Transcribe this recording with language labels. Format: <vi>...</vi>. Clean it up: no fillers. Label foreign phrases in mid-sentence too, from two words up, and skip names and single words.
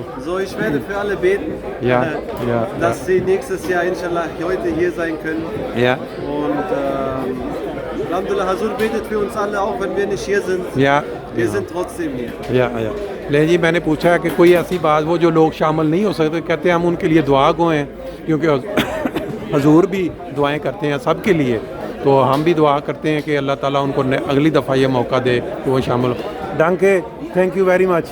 <de>So, ich werde für alle beten, Ja, ja, dass sie nächstes Jahr inshallah heute hier sein können. Ja, Und Alhamdulillah, Hazur betet für uns alle, auch wenn wir nicht hier sind. ja, Wir sind trotzdem hier.</de> <ur>یا لے جی میں نے پوچھا کہ کوئی ایسی بات وہ جو لوگ شامل نہیں ہو سکتے، کہتے ہیں ہم ان کے لیے دعا گو ہیں کیونکہ حضور بھی دعائیں کرتے ہیں سب کے لیے، تو ہم بھی دعا کرتے ہیں کہ اللہ تعالیٰ ان کو اگلی دفعہ یہ موقع دے کہ وہ شامل ہو.</ur> <en>डंके thank you very much.</en>